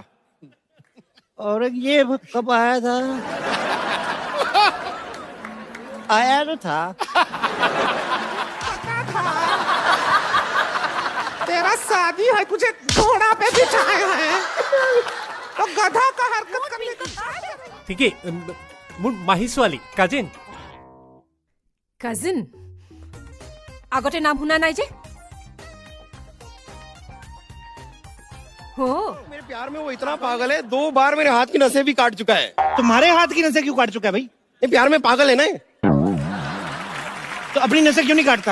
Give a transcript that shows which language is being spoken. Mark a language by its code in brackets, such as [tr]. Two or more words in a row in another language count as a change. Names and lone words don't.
[hi] औरंगजेब कब आया था? आया तो था। तेरा शादी है, तुझे घोड़ा पे बिठाया है तो गधा का हरकत करने का। [as] ঠিকেই মোৰ মাহী ছোৱালী কাজিন কাজিন আগতে নাম শুনা নাই যে हो [hi] मेरे प्यार में वो इतना पागल है, 2 बार मेरे हाथ की नसें भी काट चुका है। तुम्हारे हाथ की नसें क्यों काट चुका है भाई? ये प्यार में पागल है ना ये? तो अपनी नसें क्यों नहीं काटता?